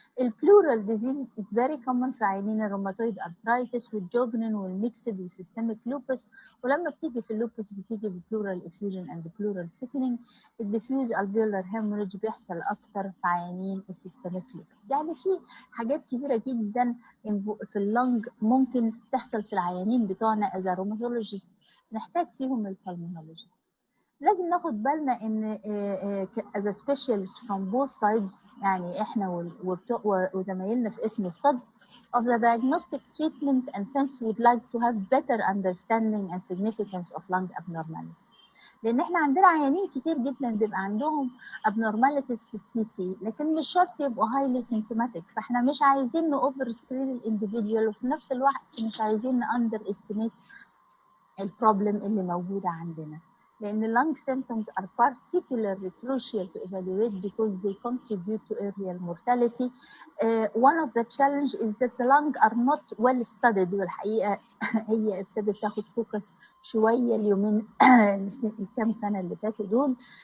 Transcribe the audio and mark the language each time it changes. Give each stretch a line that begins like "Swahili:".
Arabic: البلورال ديزيز از فيري كومن في عيانين الروماتويد ارثرايتس والجوجنين والميكسد والسيستميك لوبس، ولما بتيجي في اللوبس بتيجي ببلورال افيوجن اند بلورال سيكنينج. الديفيوز الفيولار هيموريدج بيحصل اكتر في عيانين السيستميك لوبس. يعني في حاجات كتيره جدا في اللنج ممكن تحصل في العيانين بتوعنا از روماتولوجيست نحتاج فيهم البلمونولوجيست. لازم ناخد بالنا ان
English: as a specialist from both sides،
Arabic: يعني احنا وزمايلنا في اسم الصدر
English: of the diagnostic treatment and hence would like to have better understanding and significance of lung abnormality.
Arabic: لان احنا عندنا عيانين كتير جدا بيبقى عندهم abnormalities في السي لكن مش شرط يبقوا
English: highly symptomatic،
Arabic: فاحنا مش عايزين اوفر سكرين الانديفيديوال وفي نفس الوقت مش عايزين اندر استيميت البروبلم اللي موجوده عندنا. لأن
English: lung symptoms are particularly crucial to evaluate because they contribute to earlier mortality. One of the challenges is that the lung are not well studied،
Arabic: والحقيقة هي ابتدت تاخد فوكس شوية اليومين الكام سنة اللي فاتوا دول.